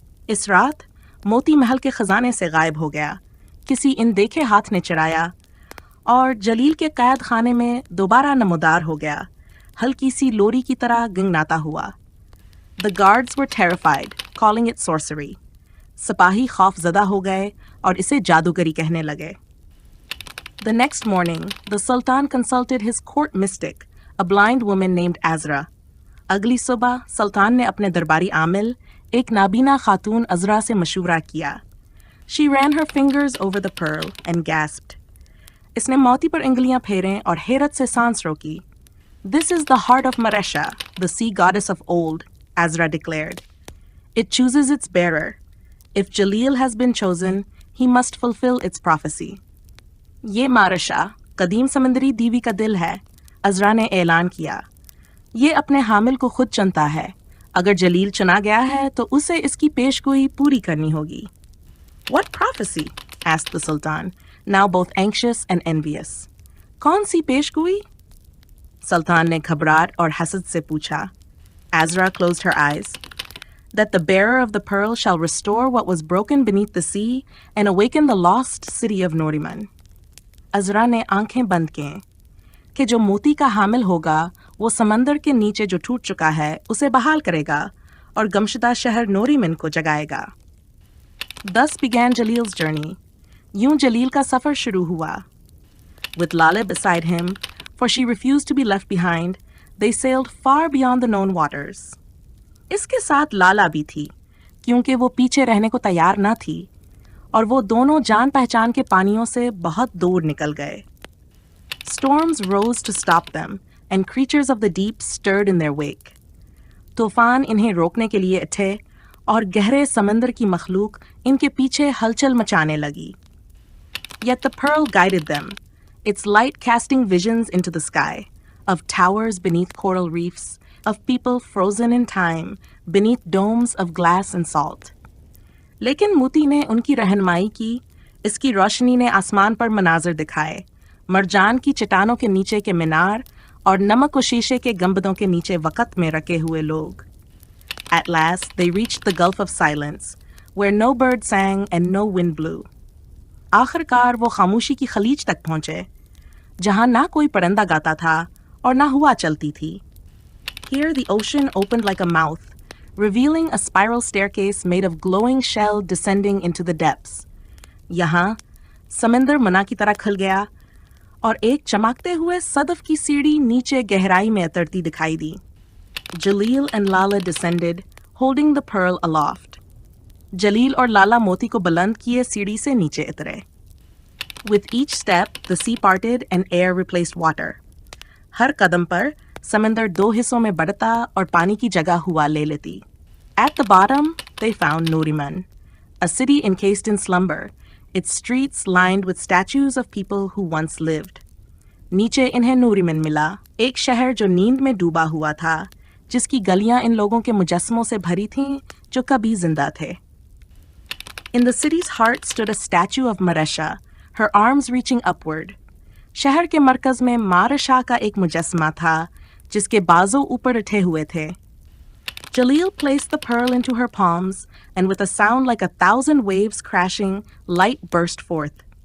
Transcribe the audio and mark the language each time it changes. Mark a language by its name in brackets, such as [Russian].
[Hindi] इस रात, मोती महल के खजाने से गायब हो गया. किसी इनदेखे हाथ ने चुराया और जलील के कैद खाने में दोबारा नमूदार हो गया, हल्की सी लोरी की तरह गंगनाता हुआ. [English] The guards were terrified, calling it sorcery. [Hindi] सिपाही खौफजदा हो गए और इसे जादूगरी कहने लगे. [English] The next morning, the Sultan consulted his court mystic, a blind woman named Azra. [Hindi] अगली सुबह सुल्तान ने अपने दरबारी आमिल, एक नाबीना खातून अज़रा से मशवरा किया. [English] She ran her fingers over the pearl and gasped. [Hindi] इसने मोती पर उंगलियां फेरें और हैरत से सांस रोकी. [English] This is the heart of Maresha, the sea goddess of old, Azra declared. It chooses its bearer. If Jalil has been chosen, he must fulfill its prophecy. [Hindi] ये मारशा, कदीम समंदरी दीवी का दिल है, अज़रा ने ऐलान किया. ये अपने हामिल को खुद चुनता है. अगर जलील चुना गया है, तो उसे इसकी पेशगोई पूरी करनी होगी. [English] What prophecy? asked the Sultan, now both anxious and envious. [Hindi] कौन सी पेशगोई? सुल्तान ने घबराहट और हसद से पूछा. [English] Azra closed her eyes. that the bearer of the pearl shall restore what was broken beneath the sea and awaken the lost city of Noriman. [Hindi] Azra ने आंखें बंद की कि जो मोती का हामिल होगा वो समंदर के नीचे जो टूट चुका है उसे बहाल करेगा और गमशुदा शहर नोरीमन को जगाएगा. [English] Thus began Jalil's journey. [Hindi] यूं जलील का सफर शुरू हुआ. [English] With Lala beside him, for she refused to be left behind, they sailed far beyond the known waters. [Hindi] इसके साथ लाला भी थी, क्योंकि वो पीछे रहने को तैयार न थी, और वो दोनों जान पहचान के पानियों से बहुत दूर निकल गए. [English] Storms rose to stop them, and creatures of the deep stirred in their wake. [Hindi] तूफान इन्हें रोकने के लिए उठे, और गहरे समंदर की मखलूक इनके पीछे हलचल मचाने लगी. [English] Yet the pearl guided them, its light casting visions into the sky, of towers beneath coral reefs, of people frozen in time beneath domes of glass and salt. [Hindi] लेकिन मोती ने उनकी रहनुमाई की, इसकी रोशनी ने आसमान पर मनाज़र दिखाए, मरजान की चट्टानों के नीचे के मीनार और नमक और शीशे के गंबदों के नीचे वक़्त में रखे हुए लोग. [English] At last they reached the Gulf of Silence, where no bird sang and no wind blew. [Hindi] आखिरकार वो खामोशी की खलीज तक पहुंचे, जहां ना कोई परिंदा गाता था और ना हवा चलती थी. [English] Here the ocean opened like a mouth, revealing a spiral staircase made of glowing shell descending into the depths. [Hindi] यहाँ समंदर मना की तरह खुल गया और एक चमकते हुए सदफ की सीढ़ी नीचे गहराई में उतरती दिखाई दी. [English] Jalil and Lala descended, holding the pearl aloft. [Hindi] जलील और लाला मोती को बुलंद किए सीढ़ी से नीचे उतरे. [English] With each step, the sea parted and air replaced water. [Hindi] हर कदम पर समंदर दो हिस्सों में बढ़ता और पानी की जगह हुआ ले लेती. [English] At the bottom, they found Noriman, a city encased in slumber, its streets lined with statues of people who once lived. [Hindi] नीचे इन्हें नूरीमन मिला, एक शहर जो नींद में डूबा हुआ था, जिसकी गलियां इन लोगों के मुजस्समों से भरी थीं जो कभी जिंदा थे. [English] In the city's heart stood a statue of Maresha, her arms reaching upward. [Hindi] शहर के मरकज में मारशा का एक मुजस्समा था, जिसके बाजू ऊपर उठे हुए थे. [English] Jalil placed the pearl into her palms, and with a sound like 1,000 waves crashing, light burst forth.